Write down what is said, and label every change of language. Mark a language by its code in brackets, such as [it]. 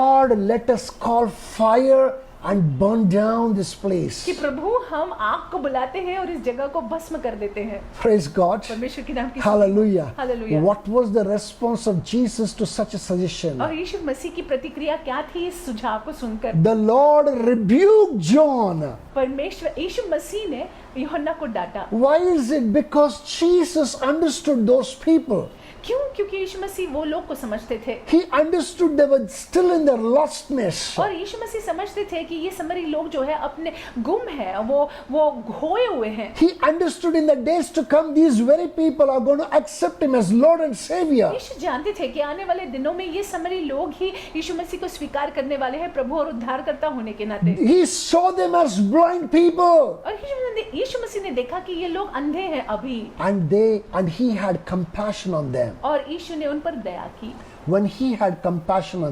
[en] Lord, let us call fire and burn down this place. [hi] कि प्रभु हम आग को बुलाते हैं और इस जगह को भस्म कर देते हैं। [en] Praise God. [hi] परमेश्वर के नाम की [en] Hallelujah. Hallelujah. What was the response of Jesus to such a suggestion? [hi] और यीशु मसीह की प्रतिक्रिया क्या थी इस सुझाव को सुनकर? [en] The Lord rebuked John. [hi] परमेश्वर यीशु मसीह ने यूहन्ना को डांटा। [en] Why is it? Because Jesus understood those people. [hi] क्यों? क्योंकि यीशु मसीह वो लोग को समझते थे [en] He understood they were still in their lostness. [hi] और यीशु मसीह समझते थे कि ये समरी लोग जो है अपने गुम है, वो खोए हुए हैं। [en] He understood in the days to come these very people are going to accept him as Lord and Savior. [hi] यीशु जानते थे कि आने वाले दिनों में ये समरी लोग ही यीशु मसीह को स्वीकार करने वाले हैं प्रभु और उद्धारकर्ता होने के नाते। [en] He saw them as blind people. [hi] और यीशु मसीह ने देखा कि ये लोग अंधे हैं अभी, [en] And he had compassion on them. [hi] और यीशु ने उन पर दया की। [en] When he had compassion on